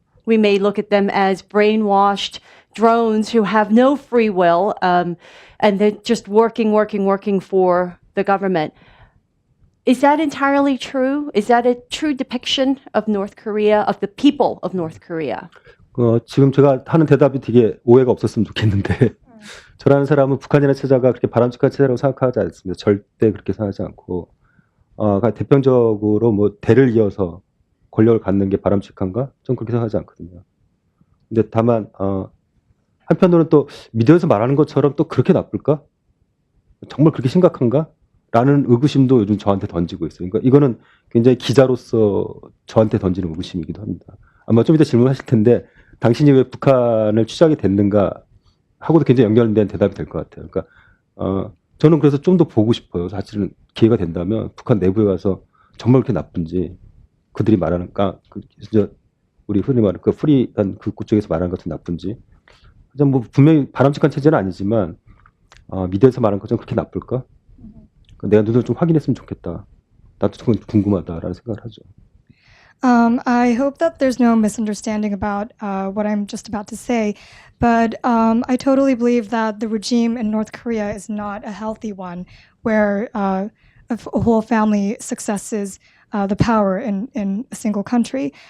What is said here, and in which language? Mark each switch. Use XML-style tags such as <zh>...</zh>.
<en>We may look at them as brainwashed drones who have no free will, and they're just working for the government. Is that entirely true? Is that a true depiction of North Korea, of the people of North Korea?</en> <ko>지금 제가 하는 대답이 되게 오해가 없었으면 좋겠는데 저라는 사람은 북한이라는 체제가 그렇게 바람직한 체제라고 생각하지 않습니다. 절대 그렇게 생각하지 않고 그러니까 대표적으로 뭐 대를 이어서 권력을 갖는 게 바람직한가? 좀 그렇게 생각하지 않거든요. 근데 다만 한편으로는 또 미디어에서 말하는 것처럼 또 그렇게 나쁠까? 정말 그렇게 심각한가? 라는 의구심도 요즘 저한테 던지고 있어요. 그러니까 이거는 굉장히 기자로서 저한테 던지는 의구심이기도 합니다. 아마 좀 이따 질문하실 텐데 당신이 왜 북한을 취재하게 됐는가 하고도 굉장히 연결된 대답이 될 것 같아요. 그러니까 저는 그래서 좀 더 보고 싶어요. 사실은 기회가 된다면 북한 내부에 가서 정말 그렇게 나쁜지 그들이 말하는 진짜 우리 흔히 말하는 그 프리한 그 쪽에서 말하는 것은 나쁜지 뭐 분명히 바람직한 체제는 아니지만 미디어에서 말하는 것처럼 그렇게 나쁠까? 내가 눈으로 좀 확인했으면 좋겠다. 나도 좀 궁금하다라는 생각을 하죠.</ko> <en>I hope that there's no misunderstanding about what I'm just about to say, but I totally believe that the regime in North Korea is not a healthy one, where a whole family successes the power in a single country.</en>